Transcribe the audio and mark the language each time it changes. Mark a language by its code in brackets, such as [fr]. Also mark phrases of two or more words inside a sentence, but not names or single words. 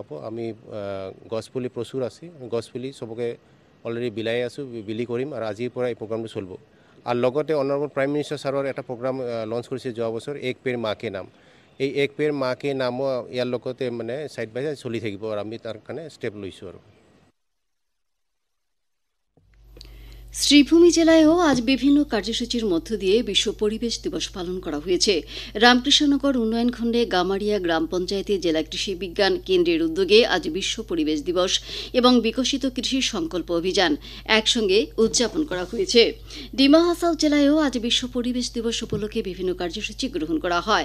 [as] আমি গছপুলি প্ৰচুৰ আছে, গছপুলি চবকে অলৰেডি বিলাই আছোঁ, বিলি কৰিম আৰু আজিৰ পৰা এই প্ৰগ্ৰামটো চলিব। আৰু লগতে [en] honorable prime minister [as] ছাৰৰ এটা [en] program launch [as] কৰিছে যোৱা বছৰ, এক পেৰ মা কে নাম। এই এক পেৰ মা কে নামো ইয়াৰ লগতে মানে [en] side by side [as] চলি থাকিব আৰু আমি তাৰ কাৰণে ষ্টেপ লৈছোঁ আৰু। [bn] শ্রীভূমি জেলায়ও আজ বিভিন্ন কার্যসূচির মধ্য দিয়ে বিশ্ব পরিবেশ দিবস পালন করা হয়েছে। রামকৃষ্ণনগর উন্নয়ন খণ্ডে গামারিয়া গ্রাম পঞ্চায়েতে জেলা কৃষি বিজ্ঞান কেন্দ্রের উদ্যোগে আজ বিশ্ব পরিবেশ দিবস এবং বিকশিত কৃষি সংকল্প অভিযান একসঙ্গে উদযাপন করা হয়েছে। ডিমা হাসাও জেলায়ও আজ বিশ্ব পরিবেশ দিবস উপলক্ষে বিভিন্ন কার্যসূচি গ্রহণ করা হয়।